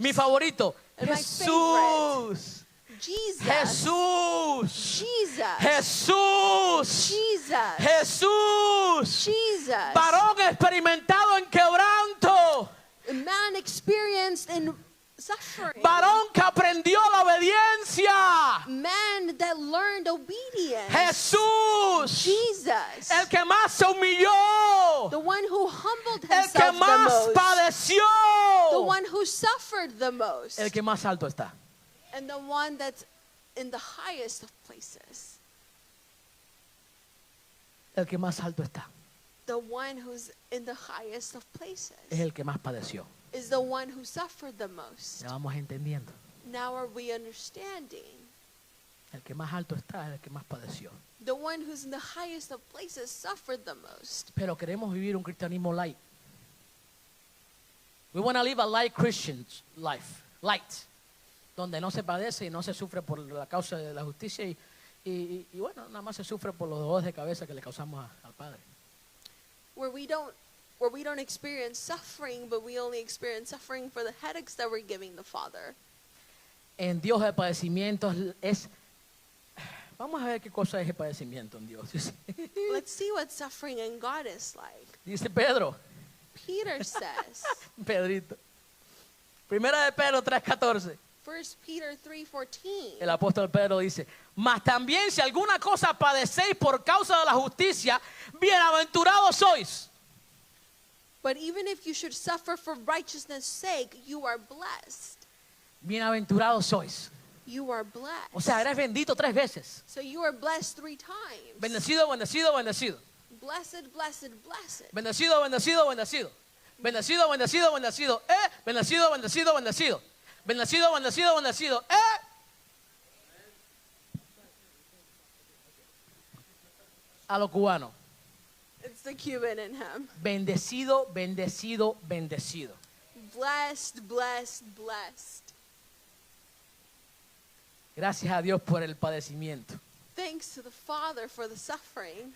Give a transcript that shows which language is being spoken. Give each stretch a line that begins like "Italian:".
Spanish: Mi favorito,
English: And my
Spanish: Jesús.
English: Jesus.
Spanish: Jesús.
English: Jesus.
Spanish: Jesús.
English: Jesus.
Spanish: Jesús.
English: Jesus.
Spanish: Varón experimentado en quebranto.
English: A man experienced in suffering.
Spanish: Varón que aprendió la obediencia.
English: Man that learned obedience.
Spanish: Jesús.
English: Jesus.
Spanish: El que más se humilló.
English: The one who humbled
Spanish: El que
English: himself the
Spanish: más
English: most.
Spanish: padeció.
English: The one who suffered the most.
Spanish: El que más alto está.
English: And the one that's in the highest of places.
Spanish: El que más alto está.
English: The one who's in the highest of places
Spanish: Es el que más padeció.
English: is the one who suffered the most.
Spanish: Ya vamos entendiendo.
English: Now are we understanding?
Spanish: El que más alto está es el que más padeció.
English: The one who's in the highest of places suffered the most.
Spanish: Pero queremos vivir un cristianismo light.
English: We want to live a light Christian life. Light.
Spanish: Donde no se padece y no se sufre por la causa de la justicia y bueno, nada más se sufre por los dolores de cabeza que le causamos al Padre.
English: Where we don't experience suffering, but we only experience suffering for the headaches that we're giving the Father.
Spanish: En Dios el padecimiento es... Vamos a ver qué cosa es el padecimiento en Dios.
English: Let's see what suffering in God is like.
Spanish: Dice Pedro,
English: Peter says,
Spanish: Pedrito. Primera de Pedro 3:14.
English: 1 Peter 3:14.
Spanish: El apóstol Pedro dice, mas también si alguna cosa padecéis por causa de la justicia, bienaventurados sois.
English: But even if you should suffer for righteousness' sake, you are blessed.
Spanish: Bienaventurados sois.
English: You are blessed.
Spanish: O sea, eres bendito 3 veces.
English: So you are blessed 3 times.
Spanish: Bendecido, bendecido, bendecido.
English: Blessed, blessed, blessed.
Spanish: Bendecido, bendecido, bendecido. Bendecido, bendecido, bendecido. Bendecido, bendecido, bendecido. Bendecido, bendecido, bendecido. A lo cubano.
English: It's the Cuban in him.
Spanish: Bendecido, bendecido, bendecido.
English: Blessed, blessed, blessed.
Spanish: Gracias a Dios por el padecimiento.
English: Thanks to the Father for the suffering.